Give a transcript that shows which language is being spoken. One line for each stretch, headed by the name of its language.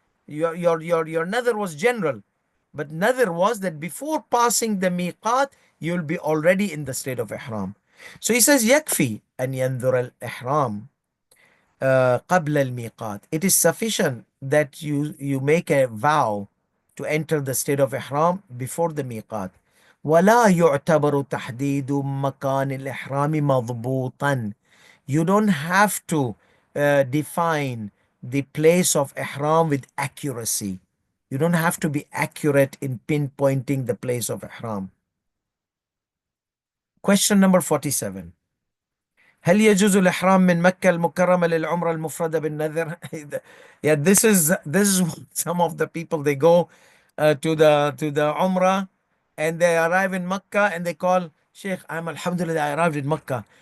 English: Your nadhr was general, but nadhr was that before passing the miqat, you'll be already in the state of ihram. So he says,
Arabic: yakfi an yanzur al ihram قبل الميقات.
English: It is sufficient that you make a vow to enter the state of ihram before the miqat.
Arabic: ولا يعتبر تحديد مكان الإحرام مضبوطا.
English: You don't have to define the place of ihram with accuracy. You don't have to be accurate in pinpointing the place of ihram. Question number 47.
Arabic: هل يجوز الإحرام من مكة المكرمة للعمرة المفردة بالنذر؟
English: Yeah, this is what some of the people, they go to the Umrah, and they arrive in Mecca and they call, Sheikh, I'm Alhamdulillah, I arrived in Mecca.